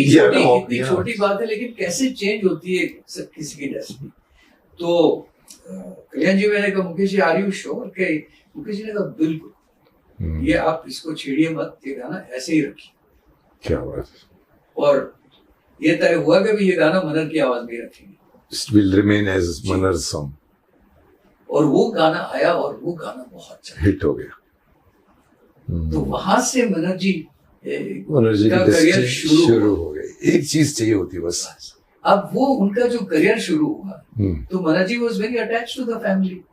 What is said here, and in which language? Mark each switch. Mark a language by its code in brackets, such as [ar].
[hi] इतनी छोटी बात है लेकिन कैसे चेंज होती है किसी की डेस्टिनी। तो कल्याण जी मैंने कहा Mukesh ji are you sure? के मुकेश जी ने कहा बिल्कुल, ये आप इसको छेड़िए मत, ये गाना ऐसे ही रखिए। क्या बात है। और ये तय हुआ कि ये गाना मनहर की आवाज में रखेंगे, [en] It will remain as Manar's song। [hi] और वो गाना आया और वो गाना बहुत अच्छा हिट हो गया। तो वहां से मनहर जी का करियर शुरू हो गई। एक चीज चाहिए होती बस। अब वो उनका जो करियर शुरू हुआ, तो मनहर जी [en] Was very attached to the family.